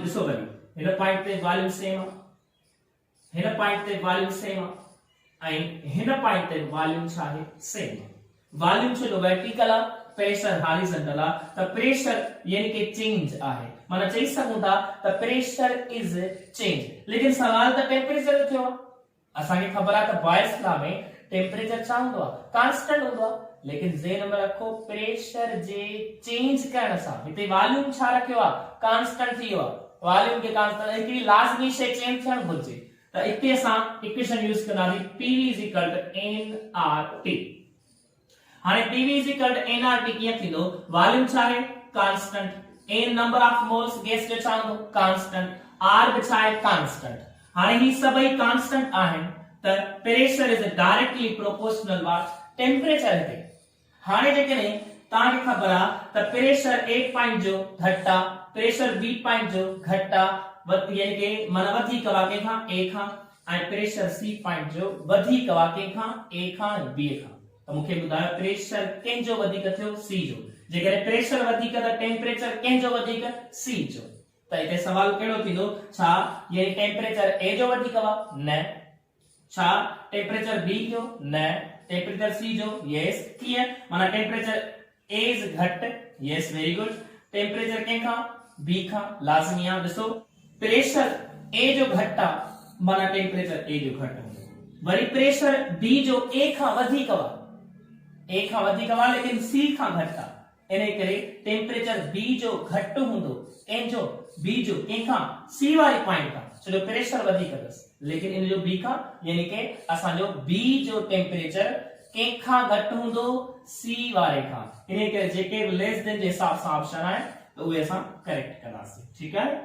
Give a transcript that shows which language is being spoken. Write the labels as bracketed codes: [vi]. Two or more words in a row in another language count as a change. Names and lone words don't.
[sd] ॾिसो वरी हिन पॉइंट ते [en] volume same [sd] आहे, हिन पॉइंट ते [en] volume same [sd] आहे, ऐं हिन पॉइंट ते वॉल्यूम छा आहे, सेम आहे। वॉल्यूम छो वर्टिकल आहे, [en] pressure horizontal [sd] आहे, त प्रेशर यानी कि चेंज आहे, माना चई सघूं था त [en] pressure is change. [sd] लेकिन सवाल त टेम्परेचर जो थियो आहे, असांखे ख़बर आहे त बॉयस लॉ में टेम्परेचर छा हूंदो आहे, कांस्टेंट हूंदो आहे, लेकिन ज़हन में रखो प्रेशर जे चेंज करण सां हिते वॉल्यूम छा रखियो आहे, कांस्टेंट थी वियो आहे, वॉल्यूम के कांस्टेंट हिकड़ी लाज़मी शइ चेंज थियण घुरिजे, त हिते असां [en] equation use [sd] कंदासीं PV nRT। हाणे PV nRT कीअं थींदो, वॉल्यूम छा आहे, कांस्टेंट, n [en] number of moles gas [sd] जो छा हूंदो, कांस्टेंट, r बि छा आहे, कांस्टेंट। हाणे ही सभई कांस्टेंट आहिनि त [en] pressure is directly proportional what temperature [sd] ते। हाणे जेकॾहिं तव्हांखे ख़बर आहे त [en] pressure A point [sd] जो घटि आहे, [en] pressure B point [sd] जो घटि आहे, यानी कि माना वधीक आहे कंहिंखां ए खां, ऐं [en] pressure C point [sd] जो वधीक आहे कंहिंखां ए खां बी खां, त मूंखे ॿुधायो प्रेशर कंहिंजो वधीक थियो, सी जो। जेकॾहिं प्रेशर वधीक त टेम्परेचर कंहिंजो वधीक, सी जो। त हिते सवाल कहिड़ो थींदो, छा यानी टेम्परेचर ए जो वधीक आहे, न, छा टेम्परेचर बी जो, न, टेम्परेचर सी जो, यस, कीअं, माना [en] temperature A is [sd] घटि, यस, [en] very good, [sd] टेम्परेचर कंहिंखां, बी खां, लाज़मी आहे। ॾिसो प्रेशर ए जो घटि आहे माना टेम्परेचर ए जो घटि हूंदो, वरी प्रेशर बी जो ए खां वधीक आहे, ए खां वधीक आहे लेकिन सी खां घटि आहे, इन करे टेम्परेचर बी जो घटि हूंदो, कंहिंजो, बी जो, कंहिंखां, सी वारी पॉइंट खां, छो प्रेशर वधीक अथसि, लेकिन इन जो बी खां, यानी कि असांजो बी जो टेम्परेचर कंहिंखां घटि हूंदो, सी वारे खां, इन करे जेके बि [en] less than [sd] जे हिसाब सां ऑप्शन आहे त उहे असां करेक्ट कंदासीं, ठीकु आहे।